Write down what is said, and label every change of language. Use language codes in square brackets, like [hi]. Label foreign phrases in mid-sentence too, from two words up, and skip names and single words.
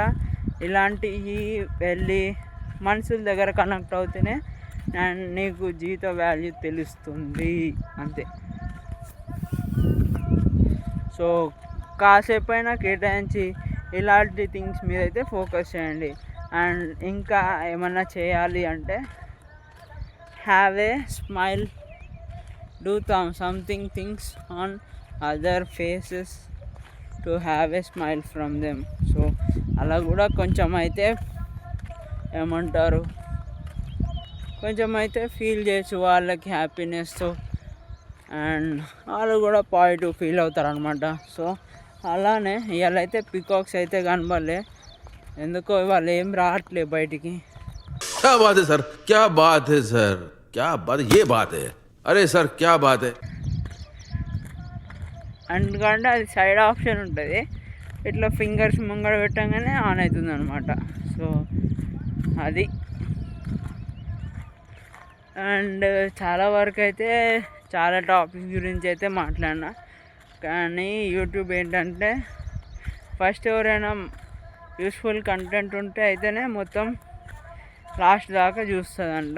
[te] ఇలాంటివి వెళ్ళి మనుషుల దగ్గర కనెక్ట్ అవుతేనే అండ్ నీకు జీవిత వాల్యూ తెలుస్తుంది, అంతే. సో కాసేపు అయినా కేటాయించి ఇలాంటి థింగ్స్ మీద అయితే ఫోకస్ చేయండి. అండ్ ఇంకా ఏమన్నా చేయాలి అంటే [en] have a smile, Do something things on other faces to have a smile from them. [te] సో అలా కూడా కొంచెం అయితే ఏమంటారు, కొంచెం అయితే ఫీల్ చేయొచ్చు వాళ్ళకి హ్యాపీనెస్తో, అండ్ వాళ్ళు కూడా [en] positive feel [te] అవుతారు అనమాట. సో అలానే ఇవాళ అయితే పికాక్స్ అయితే కనబడలే, ఎందుకో వాళ్ళు ఏం రావట్లే బయటికి. [hi] क्या बात है सर, क्या बात है सर, क्या बात, ये बात है, अरे सर क्या बात है. [te] ఎందుకంటే అది [en] side option [te] ఉంటుంది, ఇట్లా ఫింగర్స్ ముంగడ పెట్టగానే ఆన్ అవుతుంది అనమాట. సో అది. అండ్ చాలా వరకు అయితే చాలా టాపిక్స్ గురించి అయితే మాట్లాడినా, కానీ యూట్యూబ్ ఏంటంటే ఫస్ట్ ఎవరైనా [en] useful content [te] ఉంటే అయితేనే మొత్తం లాస్ట్ దాకా చూస్తుందంట.